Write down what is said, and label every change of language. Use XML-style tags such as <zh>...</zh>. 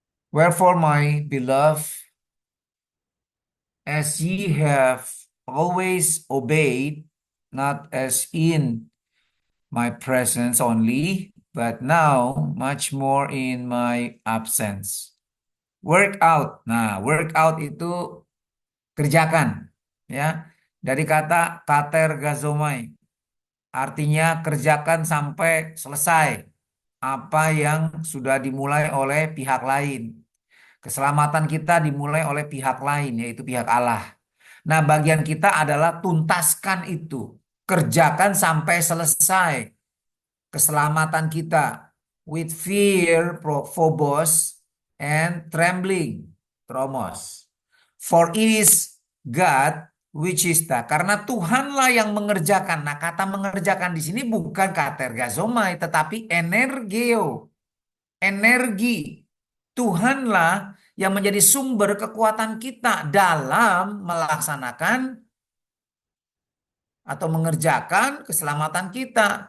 <en>Wherefore my beloved, as ye have always obeyed, not as in my presence only, but now much more in my absence. Work out.</en> <id>Nah,</id> <en>work out</en> <id>itu kerjakan. Ya, dari kata katergazomai. Artinya kerjakan sampai selesai apa yang sudah dimulai oleh pihak lain. Keselamatan kita dimulai oleh pihak lain, yaitu pihak Allah. Nah, bagian kita adalah tuntaskan itu. Kerjakan sampai selesai keselamatan kita.</id> <en>With fear, phobos, and trembling, tromos. For it is God which is the.</en> <id>Karena Tuhanlah yang mengerjakan. Nah, kata mengerjakan di sini bukan katergazomai, tetapi energeo. Energi. Tuhanlah yang menjadi sumber kekuatan kita dalam melaksanakan atau mengerjakan keselamatan kita.</id>